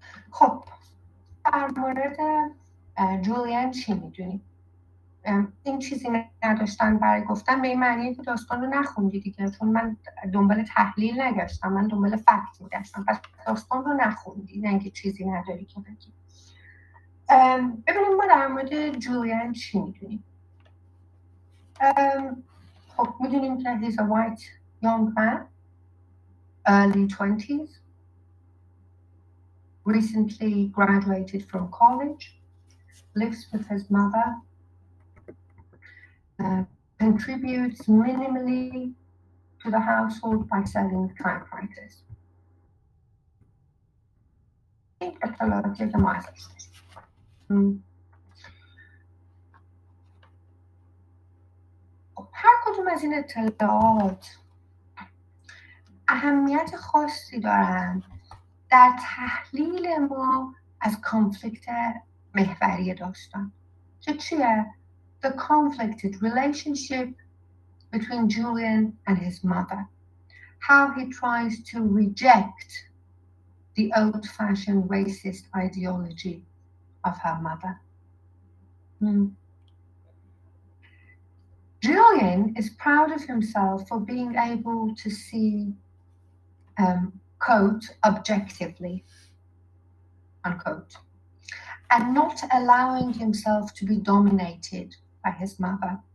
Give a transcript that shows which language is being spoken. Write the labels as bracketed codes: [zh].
[fa] خب در مورد جولیان چی میدونی؟ این چیزی نداشتن برای گفتن به این معنیه که داستان رو نخوندی دیگه، چون من دنبال تحلیل نگشتم، من دنبال فکت میگشتم. پس داستان رو نخوندی، نه اینکه چیزی نداری که بگی. ببینیم ما در مورد جولیان چی میدونیم. خب میدونیم که [en] he's a white young man, early 20s, recently graduated from college, lives with his mother, contributes minimally to the household by selling typewriters. [fa] این اطلاعاتی که ما ازش داریم. هر کدوم از این اطلاعات اهمیت خاصی دارن در تحلیل ما از کانفلیکت محوری داستان که چیه؟ [en] The conflicted relationship between Julian and his mother. How he tries to reject the old-fashioned racist ideology of her mother. Julian is proud of himself for being able to see, quote, objectively, unquote, and not allowing himself to be dominated by his mother.